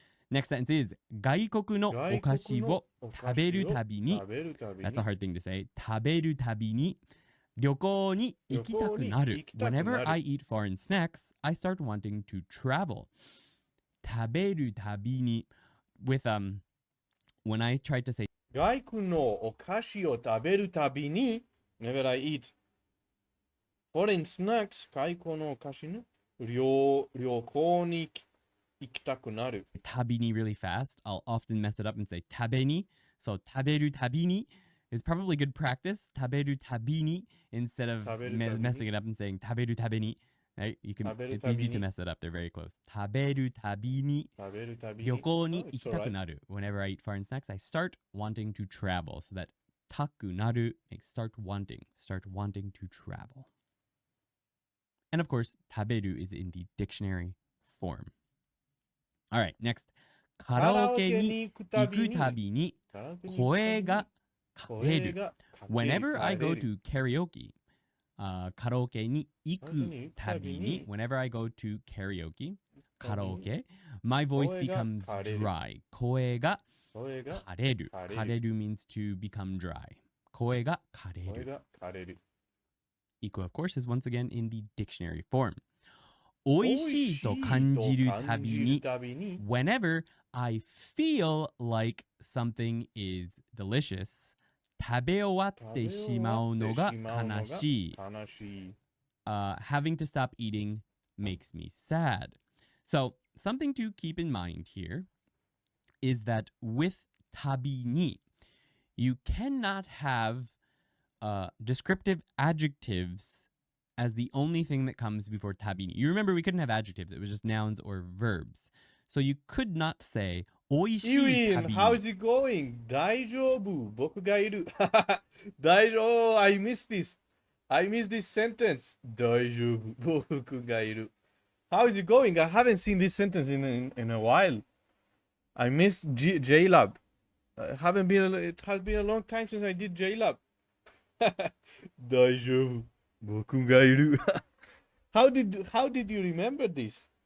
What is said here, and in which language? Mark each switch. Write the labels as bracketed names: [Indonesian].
[English] Next sentence is [Japanese] 外国のお菓子を食べるたびに [English] That's a hard thing to say. [Japanese] 食べるたびに旅行に行きたくなる [English] Whenever I eat foreign snacks, I start wanting to travel. [Japanese] 食べるたびに [English] with when I tried to say [Japanese] 外国のお菓子を食べるたびに [English] Whenever I eat foreign snacks, [Japanese] 外国のお菓子の旅行に行きたくなる [English] Tabini really fast. I'll often mess it up and say tabeni. So taberu tabini is probably good practice. Taberu tabini instead of messing it up and saying taberu tabeni. Right? It's easy to mess it up. They're very close. Taberu tabini. [Japanese] 旅行に行きたくなる [English] Whenever I eat foreign snacks, I start wanting to travel. So that takunaru makes start wanting to travel. And of course, taberu is in the dictionary form. All right, next. [Japanese] カラオケに行くたびに [English] 声が枯れる Whenever I go to karaoke, カラオケに行くたびに Whenever I go to karaoke, カラオケ my voice becomes dry. [Japanese] 声が枯れる 枯れる [English] means to become dry. [Japanese] 声が枯れる [English] Iko, of course, is once again in the dictionary form. [Japanese] 美味しいと感じるたびに [English] Whenever I feel like something is delicious, [Japanese] 食べ終わってしまうのが悲しい [English] having to stop eating makes me sad. So, something to keep in mind here is that with tabini, you cannot have descriptive adjectives as the only thing that comes before tabini. You remember we couldn't have adjectives. It was just nouns or verbs. So you could not say おいしい Iwin, how is it going? [Japanese] 大丈夫僕がいる大丈夫 [English] I missed this sentence [Japanese] 大丈夫僕がいる [English] How is it going? I haven't seen this sentence in a while. I miss JLab. It has been a long time since I did JLab. [Japanese] Daijoubu. Boku ga iru. [English] How did you remember this?